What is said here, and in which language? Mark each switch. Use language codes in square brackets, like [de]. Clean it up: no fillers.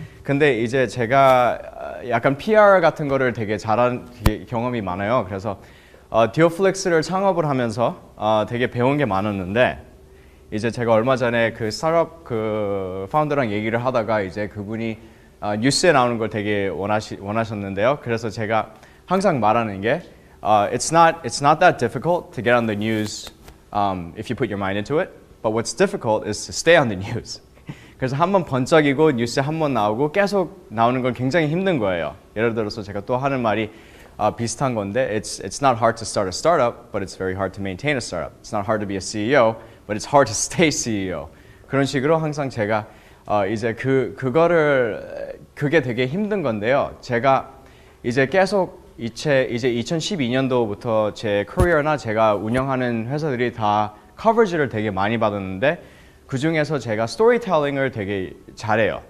[ko] 근데 이제 제가 약간 PR 같은 거를 되게 잘한 경험이 많아요. 그래서 디오플렉스를 창업을 하면서 되게 배운 게 많았는데 이제 제가 얼마 전에 그 스타트업 그 파운더랑 얘기를 하다가 이제 그분이 뉴스에 나오는 걸 되게 원하셨는데요. 그래서 제가 항상 말하는 게 [en] it's not that difficult to get on the news if you put your mind into it. But what's difficult is to stay on the news. [ko] 그래서 한번 번쩍이고 뉴스에 한번 나오고 계속 나오는 건 굉장히 힘든 거예요. 예를 들어서 제가 또 하는 말이 비슷한 건데 [en] it's not hard to start a startup, but it's very hard to maintain a startup. It's not hard to be a CEO, but it's hard to stay CEO. [ko] 그런 식으로 항상 제가 이제 그게 되게 힘든 건데요. 제가 이제 계속 이제 2012년도부터 제 커리어나 제가 운영하는 회사들이 다 커버지를 되게 많이 받았는데 그 중에서 제가 스토리텔링을 되게 잘해요.